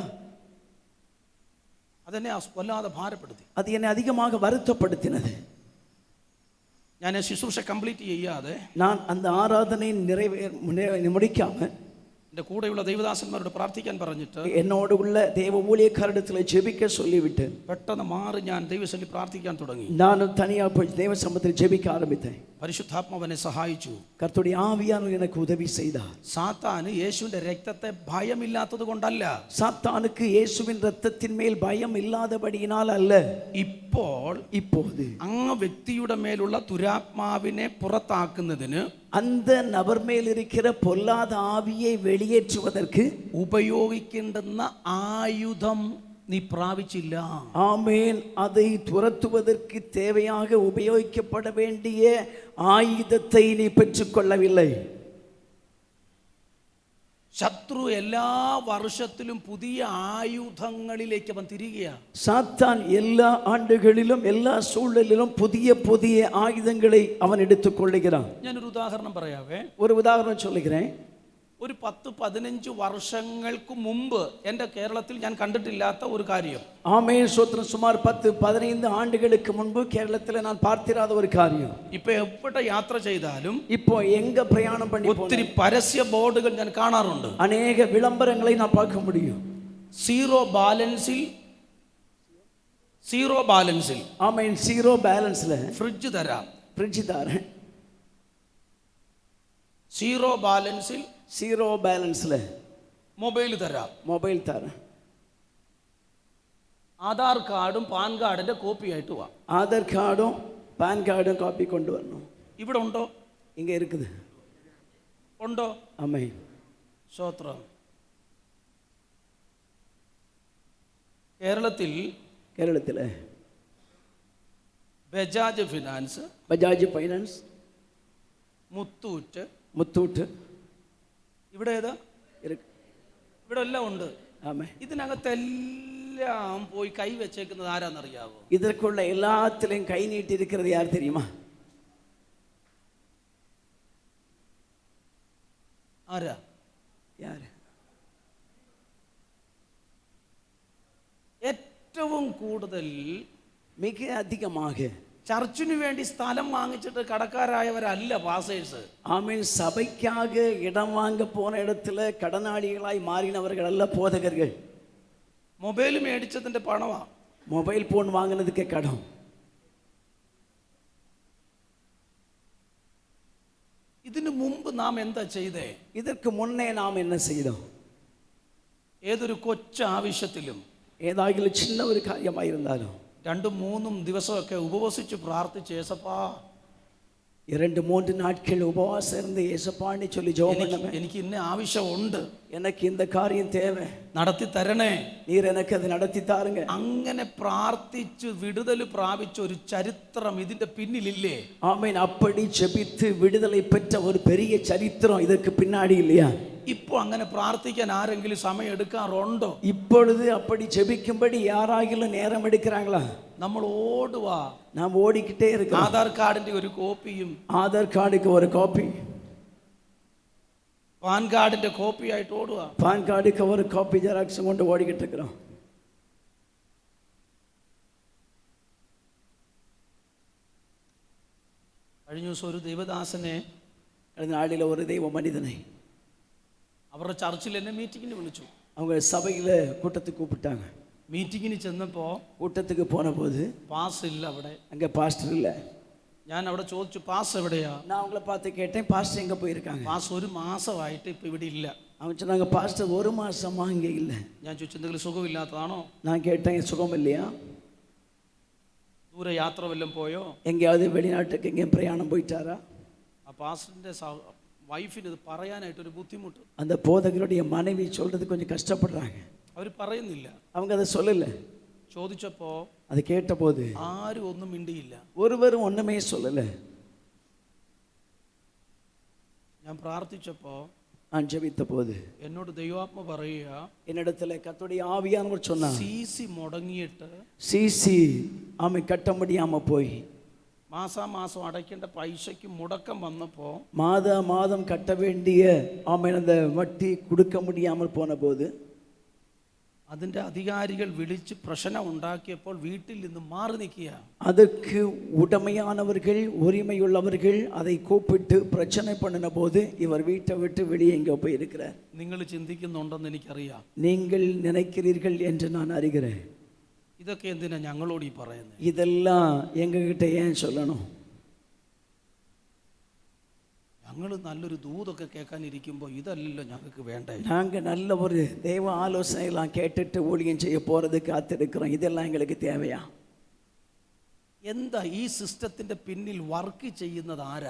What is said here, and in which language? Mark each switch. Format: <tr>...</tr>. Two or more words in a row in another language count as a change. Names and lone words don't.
<ml>അതെന്നെ വല്ലാതെ ഭാരപ്പെടുത്തി.</ml> <ta>அது என்னை அதிகமாக வருத்தப்படுத்தினது.</ta> <ml>ഞാൻ ശുശ്രൂഷ കംപ്ലീറ്റ് ചെയ്യാതെ,</ml> <ta>நான் அந்த ஆராதனை முடிக்காம</ta> <ml>എൻ്റെ കൂടെയുള്ള ദൈവദാസന്മാരോട് പ്രാർത്ഥിക്കാൻ പറഞ്ഞിട്ട്,</ml> <ta>என்னோடு உள்ள தேவ ஊழியக்காரரிடத்தில் ஜெபிக்க சொல்லிவிட்டு</ta> <ml>പെട്ടെന്ന് മാറി ഞാൻ ദൈവസന്നിധിയിൽ പ്രാർത്ഥിക്കാൻ തുടങ്ങി.</ml> <ta>நானும் தனியாக போய் தேவ சமூகத்தில் ஜெபிக்க ஆரம்பித்தேன்.</ta> <ml>പരിശുദ്ധാത്മാവനെ സഹായിച്ചു.</ml> <ta>கர்த்தருடைய ஆவியானவர் எனக்கு உதவி செய்தார்.</ta> <ml>സാത്താന് യേശുവിന്റെ രക്തത്തെ ഭയമില്ലാത്തത് കൊണ്ടല്ല,</ml> <ta>சாத்தானுக்கு இயேசுவின் ரத்தத்தின் மேல் பயம் இல்லாதபடியினால் அல்ல, இப்போது</ta> <ml>ആ വ്യക്തിയുടെ മേലുള്ള ദുരാത്മാവിനെ പുറത്താക്കുന്നതിന്,</ml> <ta>அந்த நபர் மேல் இருக்கிற பொல்லாத ஆவியை வெளியேற்றுவதற்கு</ta> <ml>ഉപയോഗിക്കേണ്ടുന്ന ആയുധം നീ പ്രാപിച്ചില്ല.</ml> <ta>ஆமென். அதை துரத்துவதற்கு தேவையாக உபயோகிக்கப்பட வேண்டிய ஆயுதத்தை நீ பெற்றுக்கொள்ளவில்லை.</ta> <ml>ശത്രു എല്ലാ വർഷത്തിലും പുതിയ ആയുധങ്ങളിലേക്ക് അവൻ തിരികെയാണ്.</ml> <ta>சாத்தான் எல்லா ஆண்டுகளிலும் எல்லா சூழலிலும் புதிய புதிய ஆயுதங்களை அவன் எடுத்துக்கொள்ளுகிறான்.</ta> <ml>ഞാനൊരു ഉദാഹരണം പറയാവേ.</ml> <ta>ஒரு உதாரணம் சொல்லுகிறேன்.</ta> <ml>ഒരു 10-15 വർഷങ്ങൾക്ക് മുമ്പ് എൻ്റെ കേരളത്തിൽ ഞാൻ കണ്ടിട്ടില്ലാത്ത ഒരു കാര്യം.</ml> <ta>ஆமென் ஸ்தோத்திரம். சுமார் 10-15 ஆண்டுகளுக்கு முன்பு கேரளத்தில் நான் பார்த்திராத ஒரு காரியம்.</ta> <ml>ഇപ്പൊ എവിടെ യാത്ര ചെയ്താലും,</ml> <ta>இப்போ எங்க பிரயாணம் பண்ணி</ta> <ml>ഒത്തിരി പരസ്യ ബോർഡുകൾ ഞാൻ കാണാറുണ്ട്.</ml> <ta>அநேக விளம்பரங்களை நான் பார்க்க முடியும்.</ta> <en>zero balance-ൽ</en> <ta>ஆமென்.</ta> <en>zero balance-ல</en> <ml>ഫ്രിഡ്ജ് തരാം,</ml> <ta>ஃப்ரிட்ஜ் தரேன்.</ta> <en>zero balance-ൽ zero balance-ல</en> <ml>മൊബൈൽ തരാം,</ml> <ta>மொபைல் தரேன்.</ta> <ml>ആധാർ കാർഡും പാൻ കാർഡിന്റെ കോപ്പി ആയിട്ട് വാ.</ml> <ta>ஆதார் கார்டும் பான் கார்டும் காப்பி கொண்டு வரணும்.</ta> <ml>ഇവിടെ ഉണ്ടോ?</ml> <ta>இங்க இருக்குது.</ta> <ml>ഉണ്ടോ?</ml> <ta>ஆமென்.</ta> <ml>സ്തോത്രം. കേരളത്തിൽ ബജാജ് ഫിനാൻസ്,</ml> <ta>பஜாஜ் ஃபைனான்ஸ்,</ta> <ml>മുത്തൂറ്റ്, ഇവിടെ ഏതാ இருக்கு. ഇവിടെ എല്ലാം ഉണ്ട്.</ml> <ta>ஆமென்.</ta> <ml>ഇതിനകത്തെല്ലാം പോയി കൈ വെച്ചേക്കുന്നത് ആരാന്നറിയാവോ?</ml> <ta>இதற்குள்ள எல்லாத்திலையும் கை நீட்டி இருக்கிறது யார் தெரியுமா?</ta> <ml>ആരാ?</ml> <ta>யார்?</ta> <ml>ഏറ്റവും കൂടുതൽ,</ml> <ta>மிக அதிகமாக</ta> <ml>ചർച്ചിനു വേണ്ടി സ്ഥലം വാങ്ങിച്ചിട്ട് കടക്കാരായവരല്ല പാസ്റ്റേഴ്സ്.</ml> <ta>ஆமென். சபைக்காக இடம் வாங்க போன இடத்துல கடனாளிகளாய் மாறினவர்கள் அல்ல போதகர்கள்.</ta> <ml>മൊബൈൽ മേടിച്ചതിന്റെ പണമാ.</ml> <ta>மொபைல் போன் வாங்கினதுக்கே கடன்.</ta> <ml>ഇതിനു മുമ്പ് നാം എന്താ ചെയ്തേ?</ml> <ta>இதற்கு முன்னே நாம் என்ன செய்தோம்?</ta> <ml>ഏതൊരു കൊച്ചു ആവശ്യത്തിലും,</ml> <ta>ஏதாகிலும் சின்ன ஒரு காரியமாக இருந்தாலும்</ta> <ml>2-3 ദിവസമൊക്കെ ഉപവസിച്ച് പ്രാർത്ഥിച്ച്, ഏസപ്പാ</ml> <ta>2-3 நாட்கள் உபவாசம் இருந்து ஏசப்பான்னு சொல்லி ஜெபம் பண்ணுவேன்.</ta> <ml>എനിക്ക് ഇന്ന ആവശ്യമുണ്ട്,</ml> <ta>எனக்கு இந்த காரியம் தேவை,</ta> <ml>നടത്തി തരണേ,</ml> <ta>நீர் எனக்கு அதை நடத்தி தாருங்க.</ta> <ml>അങ്ങനെ പ്രാർത്ഥിച്ച് വിടുതൽ പ്രാപിച്ച ഒരു ചരിത്രം ഇതിന്റെ പിന്നിലില്ലേ?</ml> <ta>ஆமென். அப்படி ஜெபித்து விடுதலை பெற்ற ஒரு பெரிய சரித்திரம் இதற்கு பின்னாடி இல்லையா?</ta> <ml>இப்போ അങ്ങനെ പ്രാർത്ഥിക്കാൻ ആരെങ്കിലും സമയം എടുക്കാറുണ്ടോ?</ml> <ta>இப்பொழுது அப்படி ஜெபிக்கும்படி யாராகிலும் நேரம் எடுக்கிறாங்களா?</ta> <ml>നമ്മൾ ഓടുവാ.</ml> <ta>நாம் ஓடிக்கிட்டே இருக்கோம்.</ta> <ml>ആധാർ കാർഡിന്റെ ഒരു കോപ്പിയും</ml> <ta>ஆதார் கார்டுக்கு ஒரு காப்பி,</ta> <ml>പാൻ കാർഡിന്റെ കോപ്പി ആയിട്ട് ഓടുക.</ml> <ta>பான் கார்டுக்கு ஒரு காப்பி ஜெராக்ஸ் கொண்டு ஓடிக்கிட்டு இருக்கிறோம்.</ta> <ml>കഴിഞ്ഞ ദിവസം ഒരു ദൈവദാസനെ,</ml> <ta>கடந்த நாளில் ஒரு தெய்வ மனிதனை</ta> <ml>അവരുടെ ചർച്ചിൽ എന്നെ മീറ്റിങ്ങിന് വിളിച്ചു.</ml> <ta>அவங்க சபையில் கூட்டத்துக்கு கூப்பிட்டாங்க.</ta> <ml>മീറ്റിങ്ങിന് ചെന്നപ്പോൾ</ml> <ta>கூட்டத்துக்கு போன போது</ta> <ml>പാസ് ഇല്ല അവിടെ.</ml> <ta>அங்கே பாஸ்டர் இல்லை.</ta> <ml>ഞാൻ അവിടെ ചോദിച്ചു, പാസ് എവിടെയാ?</ml> <ta>நான் அவங்கள பார்த்து கேட்டேன், பாஸ்டர் எங்கே போயிருக்காங்க?</ta> <ml>പാസ് ഒരു മാസമായിട്ട് ഇപ്പം ഇവിടെ ഇല്ല.</ml> <ta>அவங்க சொன்னாங்க, பாஸ்டர் 1 மாசமா இங்கே இல்லை.</ta> <ml>ഞാൻ ചോദിച്ചു, എന്തെങ്കിലും സുഖമില്ലാത്തതാണോ?</ml> <ta>நான் கேட்டேன், சுகம் இல்லையா?</ta> <ml>ദൂരെ യാത്ര വല്ലതും പോയോ?</ml> <ta>எங்கேயாவது வெளிநாட்டுக்கு எங்கேயும் பிரயாணம் போயிட்டாரா?</ta> <ml>ആ</ml> <en>pastor-ന്റെ wife-ന്</en> <ml>ഇത് പറയാനായിട്ടൊരു ബുദ്ധിമുട്ട്.</ml> <ta>அந்த போதகருடைய மனைவி சொல்றது கொஞ்சம் கஷ்டப்படுறாங்க.</ta> <ml>അവർ പറയുന്നില്ല.</ml> <ta>அவங்க அதை சொல்லலை.</ta> <ml>ചോദിച്ചപ്പോ</ml> <ta>அதை கேட்டபோது</ta> <ml>ആരും ഒന്നും മിണ്ടിയില്ല.</ml> <ta>ஒருவரும் ஒன்றுமே சொல்லலை.</ta> <ml>ഞാൻ പ്രാർത്ഥിച്ചപ്പോ,</ml> <ta>நான் ஜெபித்த போது</ta> <ml>എന്നോട് ദൈവാത്മ പറയുക,</ml> <ta>என்னிடத்துல கர்த்தருடைய ஆவியானவர் சொன்னார்,</ta> <ml>സിസി മുടങ്ങിയിട്ട്</ml> <ta>சிசி ஆமை கட்ட முடியாம போய்</ta> <ml>മാസാമാസം അടയ്ക്കേണ്ട പൈസയ്ക്ക് മുടക്കം വന്നപ്പോൾ,</ml> <ta>மாதம் கட்ட வேண்டிய ஆமை அந்த வட்டி கொடுக்க முடியாமல் போன போது</ta> <ml>അതിൻ്റെ അധികാരികൾ വിളിച്ച് പ്രശ്നം ഉണ്ടാക്കിയപ്പോൾ വീട്ടിൽ നിന്ന് മാറി നിൽക്കുക.</ml> <ta>அதற்கு உடமையானவர்கள் உரிமையுள்ளவர்கள் அதை கூப்பிட்டு பிரச்சனை பண்ணின போது இவர் வீட்டை விட்டு வெளியே எங்கே போயிருக்கிறார்.</ta> <ml>നിങ്ങൾ ചിന്തിക്കുന്നുണ്ടെന്ന് എനിക്കറിയാം.</ml> <ta>நீங்கள் நினைக்கிறீர்கள் என்று நான் அறிகிறேன்.</ta> <ml>ഇതൊക്കെ എന്തിനാ ഞങ്ങളോട് ഈ പറയുന്നത്?</ml> <ta>இதெல்லாம் எங்ககிட்ட ஏன் சொல்லணும்?</ta> <ml>ഞങ്ങൾ നല്ലൊരു ദൂതൊക്കെ കേൾക്കാനിരിക്കുമ്പോൾ ഇതല്ലല്ലോ ഞങ്ങൾക്ക് വേണ്ടേ.</ml> <ta>நாங்கள் நல்ல ஒரு தெய்வ ஆலோசனையெல்லாம் கேட்டுட்டு ஊழியம் செய்ய போகிறது காத்திருக்கிறோம். இதெல்லாம் எங்களுக்கு தேவையா?</ta> <ml>എന്താ ഈ സിസ്റ്റത്തിന്റെ പിന്നിൽ വർക്ക് ചെയ്യുന്നത് ആരാ?</ml>